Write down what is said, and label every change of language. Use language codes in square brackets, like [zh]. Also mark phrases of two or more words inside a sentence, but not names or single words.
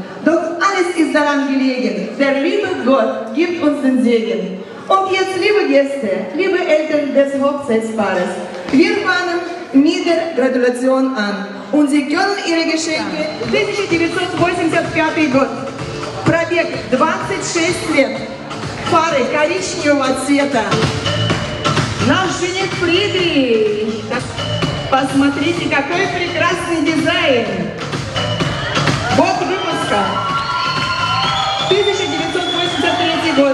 [de] Doch alles ist daran gelegen, der liebe Gott gibt uns den Segen. Und jetzt, liebe Gäste, liebe Eltern des Hochzeitspaares, wir fangen mit der Gratulation an. Und Sie können Ihre Geschenke 1985 Gott, [ru] пробег 26 лет, фары коричневого цвета. Наш жених Фридрих. Посмотрите, какой прекрасный дизайн. Год выпуска 1983 год.